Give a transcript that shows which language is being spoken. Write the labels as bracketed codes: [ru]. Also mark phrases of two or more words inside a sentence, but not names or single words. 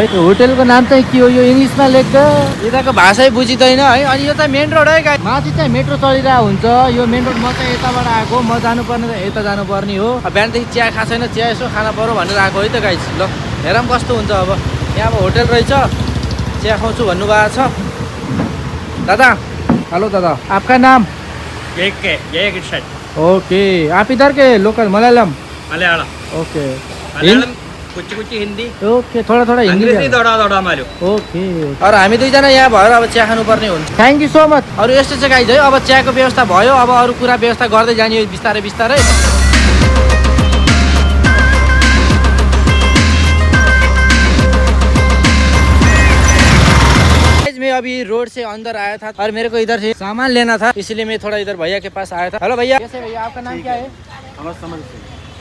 [ne] त्यो होटेलको नाम चाहिँ के हो यो इङ्ग्लिसमा लेख्छ, यताको भाषै बुझिँदैन है। अनि यो चाहिँ [en] main road [ne] है गाइज। माथि चाहिँ मेट्रो चलिरहेको हुन्छ। यो [en] main road [ne] म चाहिँ यताबाट आएको, म जानुपर्ने त यता जानुपर्ने हो। बिहानदेखि चिया खाएको छैन, चिया यसो खाना पर्यो भनेर आएको है त गाइज। ल हेरौँ कस्तो हुन्छ अब। यहाँ अब होटल रहेछ, चिया खाउँछु भन्नुभएको छ। [hi] दादा, हेलो दादा, आपका नाम? जय किशन। ओके, आप इधर के लोकल? मलयालम? मलयालम। ओके, मलयालम, कुछ हिंदी। ओके, थोड़ा थोड़ा अंग्रेजी थोड़ा मालूम। ओके। [ne] और हामी दुईजना यहाँ भएर अब चिया खानुपर्ने हुन्छ। [en] Thank you so much. [ne] अरू यस्तो चाहिँ गाइज है, अब चियाको व्यवस्था भयो, अब अरू कुरा व्यवस्था गर्दै जाने बिस्तारै बिस्तारै। [hi] मैं अभी रोड से अंदर आया था और मेरे को इधर से सामान लेना था, इसलिए मैं थोड़ा इधर भैया के पास आया था। हेलो भैया, कैसे भैया? आपका नाम क्या है? समझ से।